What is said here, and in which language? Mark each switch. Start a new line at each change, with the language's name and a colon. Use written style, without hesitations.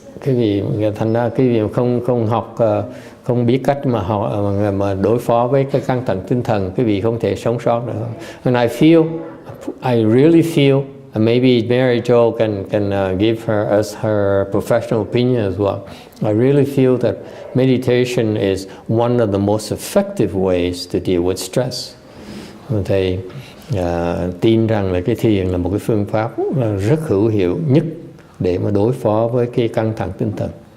Vietnamese: Cái gì thành ra cái gì không học, không biết cách mà đối phó với cái căng thẳng tinh thần, cái vị không thể sống sót được.
English: And I really feel maybe Mary Jo can give us her professional opinion as well. I really feel that meditation is one of the most effective ways to deal with stress.
Vietnamese: Thầy tin rằng là cái thiền là một cái phương pháp rất hữu hiệu nhất để mà đối phó với cái căng thẳng tinh thần.